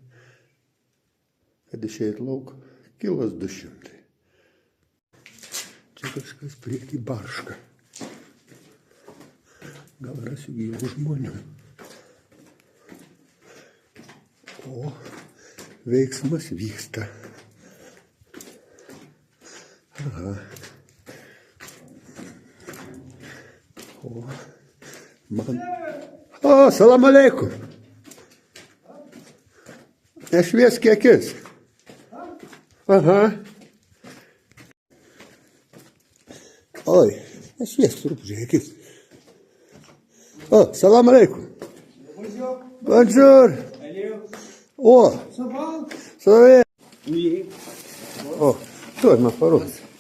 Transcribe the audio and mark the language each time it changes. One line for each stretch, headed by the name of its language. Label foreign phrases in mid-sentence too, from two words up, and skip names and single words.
Lithuanian: Kad išeit lauk, 1,2 km. Čia kažkas priekį barška. Gal rasiu gyvų žmonių. O, veiksmas vyksta. Aha. O, man... O,
Arabic: سلام عليكم.
Lithuanian: Nešviesk akis. Aha. Oi, nešviesk truputį akis.
Arabic: O, سلام عليكم.
French: Bonjour. O, ça va? Oui.
Lithuanian: O, tu man parodys.